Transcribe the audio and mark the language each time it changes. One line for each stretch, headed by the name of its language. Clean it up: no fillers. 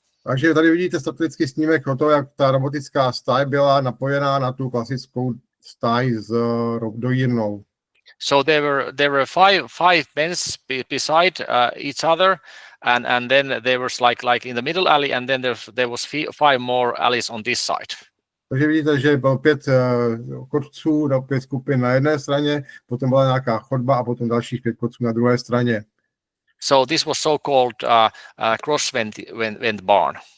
Czech: Takže tady vidíte satelický snímek o to, jak ta robotická stáj byla napojená na tu klasickou stáj s dojírnou.
English: So there were five pens beside each other, and then there was like in the middle alley, and then there was 5 more alleys on this side.
Czech: Takže vidíte, že bylo 5 chodců, 5 skupin na jedné straně, potom byla nějaká chodba a potom dalších 5 chodců na druhé straně.
English: So this was so-called cross vent barn.